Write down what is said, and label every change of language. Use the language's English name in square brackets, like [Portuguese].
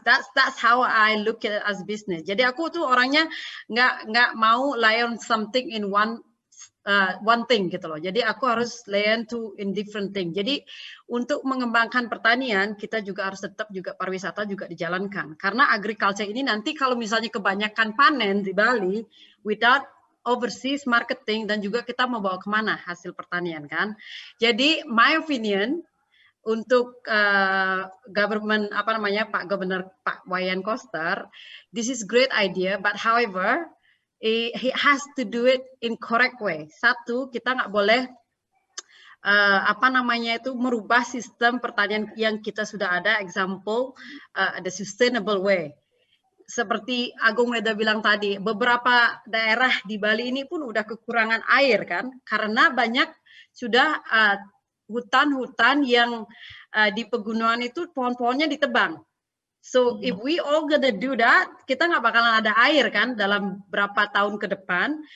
[English] That's how I look at it as business. [Indonesian] Jadi aku tuh orangnya nggak mau learn something in one thing gitu loh. Jadi aku harus [English] learn to in different thing. [Indonesian] Jadi untuk mengembangkan pertanian kita juga harus tetap juga pariwisata juga dijalankan. Karena agriculture ini nanti kalau misalnya kebanyakan panen di Bali [English] without overseas marketing [Indonesian] dan juga kita mau bawa kemana hasil pertanian kan. Jadi [English] my opinion [Indonesian] untuk [English] government [Indonesian] apa namanya [English] Pak Gubernur Pak Wayan Koster, this is great idea, but however he has to do it in correct way. [Indonesian] Satu, kita nggak boleh apa namanya itu merubah sistem pertanian yang kita sudah ada. [English] Example, the sustainable way. [Indonesian] Seperti Agung Reda bilang tadi, beberapa daerah di Bali ini pun udah kekurangan air kan, karena banyak sudah hutan-hutan yang di pegunungan itu pohon-pohonnya ditebang. [English] So if we all gonna do that, [Indonesian] kita nggak bakalan ada air kan dalam berapa tahun ke depan.